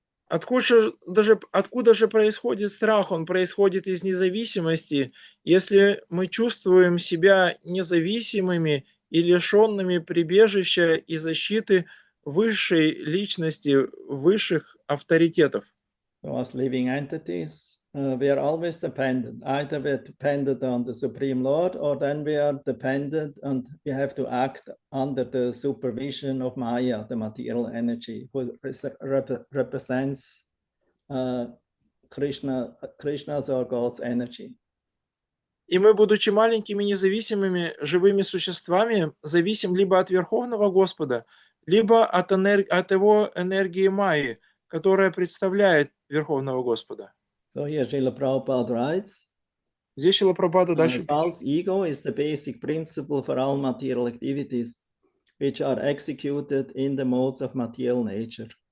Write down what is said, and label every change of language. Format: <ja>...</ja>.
<ru>Откуда же происходит страх? Он происходит из независимости. Если мы чувствуем себя независимыми и лишенными прибежища и защиты высшей личности, высших авторитетов.</ru> <en>So as living entities, we are always dependent. Either we're dependent on the Supreme Lord, or then we are dependent and we have to act under the supervision of Maya, the material energy, who represents Krishna's or God's energy.</en> <ru>И мы, будучи маленькими независимыми живыми существами, зависим либо от Верховного Господа, либо от его энергии Майи, которая представляет Верховного Господа.</ru> <en>So here Srila Prabhupada writes,</en> <ru>Здесь Шрила Прабхупада дальше.</ru> <en>false ego is the basic principle for all material activities, which are executed in the modes of material nature.</en>